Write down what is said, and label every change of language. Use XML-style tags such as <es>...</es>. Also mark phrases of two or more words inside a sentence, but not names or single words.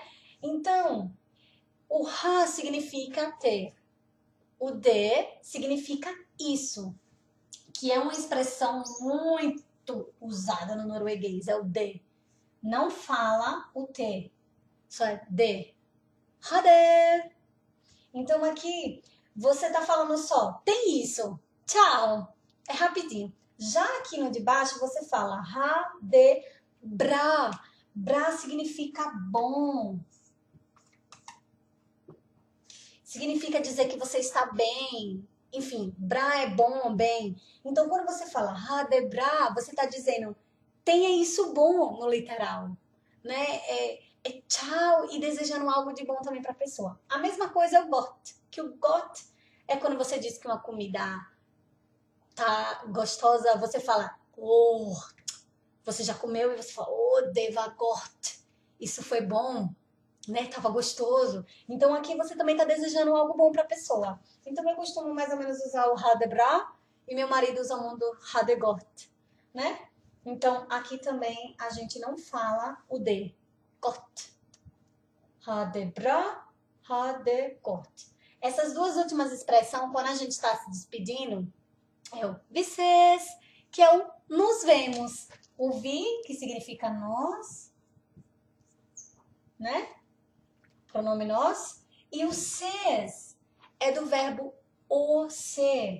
<pt>Então, o ha significa ter. O de significa isso, que é uma expressão muito usada no norueguês, é o de. Não fala o te, só é de.</pt> <no>Ha det.</no> <pt>Então aqui você tá falando só, tem isso, tchau, é rapidinho. Já aqui no de baixo você fala</pt> <no>ha de bra.</no> <pt>Bra significa bom. Significa dizer que você está bem. Enfim, bra é bom, bem. Então, quando você fala</pt> <no>ha de bra,</no> <pt>você está dizendo tenha isso bom no literal, né? É tchau e desejando algo de bom também para a pessoa. A mesma coisa é o got, que o got é quando você diz que uma comida tá gostosa, você fala oh, você já comeu e você fala oh,</pt> <no>det var gott,</no> <pt>isso foi bom, né? Tava gostoso. Então aqui você também tá desejando algo bom para a pessoa. Então eu costumo mais ou menos usar o</pt> <no>ha de bra</no> <pt>e meu marido usa muito</pt> <no>ha de gott,</no> <pt>né? Então aqui também a gente não fala o</pt> <no>de gott. Ha de bra, ha de gott.</no> <pt>Essas duas últimas expressões, quando a gente está se despedindo, é o</pt> <no>vi ses,</no> <pt>que é o nos vemos. O vi, que significa nós, né? Pronome nós. E o ses é do verbo o ser.</pt>